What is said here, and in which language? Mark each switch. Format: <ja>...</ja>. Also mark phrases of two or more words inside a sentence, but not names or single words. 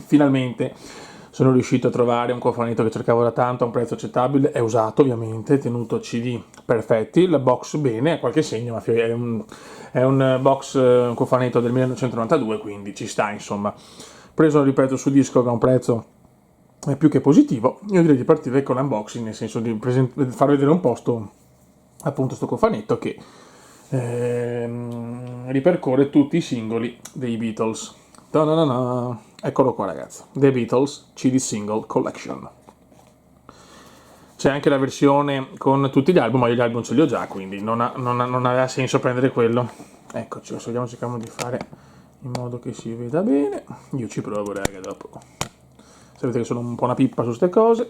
<it>Finalmente sono riuscito a trovare un cofanetto che cercavo da tanto a un prezzo accettabile, è usato ovviamente, tenuto CD perfetti, la box bene, ha qualche segno, ma è un box, un cofanetto del 1992, quindi ci sta insomma. Preso, ripeto, su disco che ha un prezzo è più che positivo, io direi di partire con l'unboxing, nel senso di far vedere un posto appunto sto cofanetto che ripercorre tutti i singoli dei Beatles. Ta-na-na-na. Eccolo qua ragazzi, The Beatles CD Single Collection. C'è anche la versione con tutti gli album, ma io gli album ce li ho già, quindi non aveva senso prendere quello. Eccoci, adesso cerchiamo di fare in modo che si veda bene. Io ci provo raga, dopo sapete che sono un po' una pippa su ste cose.</it>